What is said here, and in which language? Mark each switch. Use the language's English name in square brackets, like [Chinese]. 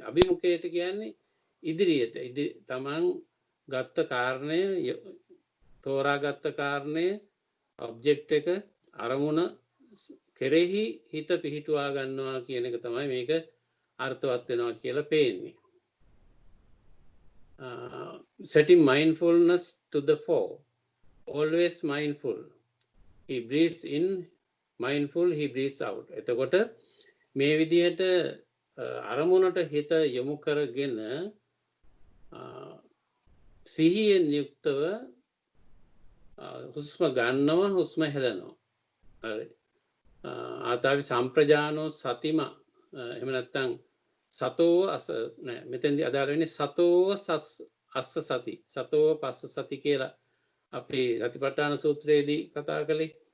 [Sinhala] අභිමුඛයට කියන්නේ ඉදිරියට තමන් ගත්ත කාරණය තෝරාගත්ත කාරණය ඔබ්ජෙක්ට් එක අරමුණ කෙරෙහි හිත පිහිටුවා ගන්නවා කියන එක තමයි මේක අර්ථවත් වෙනවා කියලා පේන්නේ. [English] Setting mindfulness to the fore. Always mindful. He breathes in, mindful, he breathes out. [Sinhala] එතකොට මේ විදිහට අරමුණට හිත යොමු කරගෙන සිහියෙන් යුක්තව හුස්ම ගන්නවා හුස්ම හෙලනවා. හරි. ආතාවි සම්ප්‍රජානෝ සතිම එහෙම නැත්නම් සතෝ නෑ මෙතෙන්දී අදාළ වෙන්නේ සතෝ අස්ස සති සතෝ පස්ස සති කියලා අපි සතිපට්ඨාන සූත්‍රයේදී කතා කළේ.